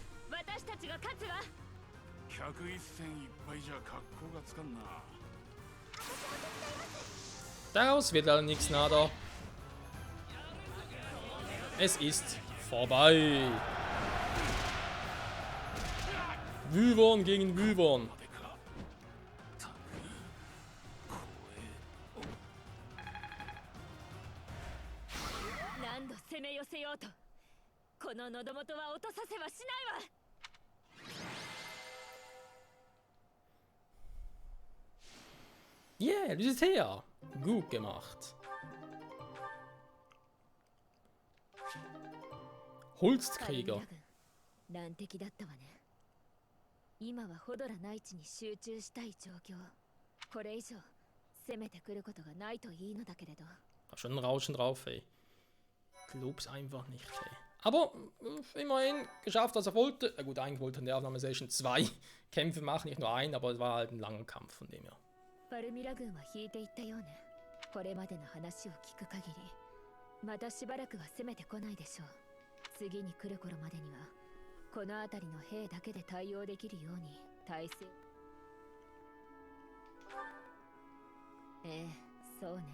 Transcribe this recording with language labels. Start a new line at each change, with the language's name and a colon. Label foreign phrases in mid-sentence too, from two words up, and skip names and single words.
Japanese: 私たちが勝つわ。客一戦いっぱいじゃ格好がつかんな。
German: Daraus wird leider nichts, nada. Es ist vorbei. Wyvern gegen Wyvern.
Japanese: 何度攻め寄せようと、この喉元は落とさせはしないわ。
English: Yeah,
German: das ist her. Gut gemacht. Holzkrieger.
Japanese: 難敵だったわね。今はホドラ内地に集中したい状況。これ以上攻めてくることがないといいのだけれど。
German: Hab schon ein Rauschen drauf, ey. Glaub's einfach nicht, ey. Aber immerhin geschafft, was er wollte. Gut, eigentlich wollte in der Aufnahmesession 2 Kämpfe machen, nicht nur einen, aber es war halt ein langer Kampf von dem her.
Japanese: パルミラ軍は引いていったようね。これまでの話を聞く限り、またしばらくは攻めてこないでしょう。次に来る頃までには、この辺りの兵だけで対応できるように体制。ええ、そうね。